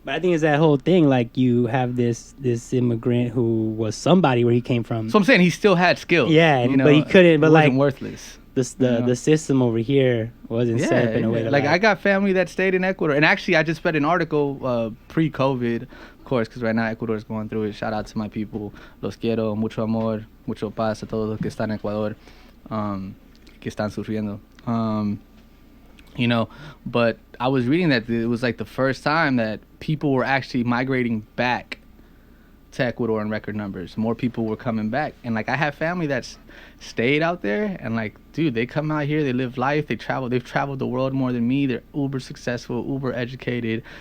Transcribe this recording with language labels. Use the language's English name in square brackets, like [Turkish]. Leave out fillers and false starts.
[English] But I think it's that whole thing, like you have this immigrant who was somebody where he came from. So I'm saying he still had skills. Yeah, you know, but he couldn't. But like worthless. The system over here wasn't set up in a way. Like I got family that stayed in Ecuador, and actually I just read an article pre-COVID, of course, because right now Ecuador is going through it. Shout out to my people, [Spanish] los quiero, mucho amor, mucho paz a todos los que están en Ecuador, que están sufriendo. [English] You know, but I was reading that it was like the first time that people were actually migrating back to Ecuador in record numbers. More people were coming back, and like I have family that's stayed out there, and like, dude, they come out here, they live life, they've traveled the world more than me. They're uber successful, uber educated.